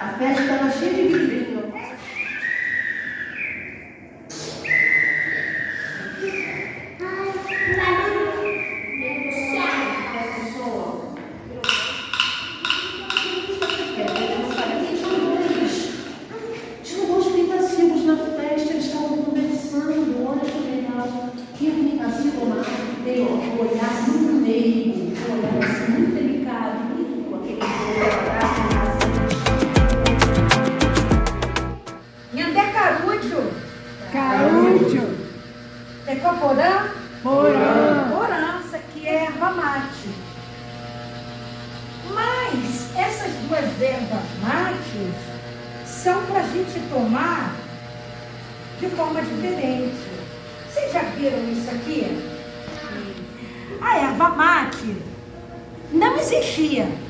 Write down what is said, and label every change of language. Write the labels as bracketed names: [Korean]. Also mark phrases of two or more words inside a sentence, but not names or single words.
[Portuguese] festa estava cheia de vidrinho. Tinham dois pintacilgos na festa, eles estavam conversando, olha que legal. E o pintacilgo lá tem um olhar muito meigo, um olhar assim, muito delicado, com aquele olhar. [Guarani] Nhandé Carúdio. Carúdio. Tecoporã. Porã. Porã, [Portuguese] isso aqui é erva mate. Mas essas duas ervas mates são para a gente tomar de forma diferente. Vocês já viram isso aqui? A erva mate não existia.